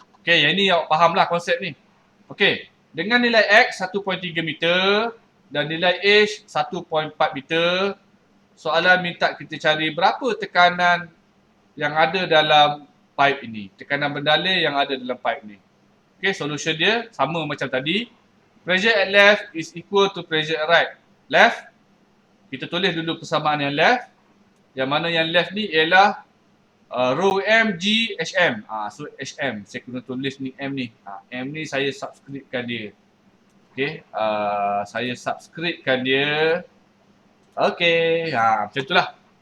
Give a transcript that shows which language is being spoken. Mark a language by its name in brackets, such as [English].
[Malay] Okay, yang ni awak faham lah konsep ni. Okay, dengan nilai X 1.3 meter dan nilai H 1.4 meter, soalan minta kita cari berapa tekanan yang ada dalam pipe ini. Tekanan bendalih yang ada dalam pipe ni. Okay, solution dia sama macam tadi. [English] Pressure at left is equal to pressure at right. [Malay] Left, kita tulis dulu persamaan yang left. Yang mana yang left ni ialah rho M G HM. So HM, saya kena tulis ni M ni. M ni saya subscribekan dia. Okay, saya subscribekan dia. Okay, macam itulah.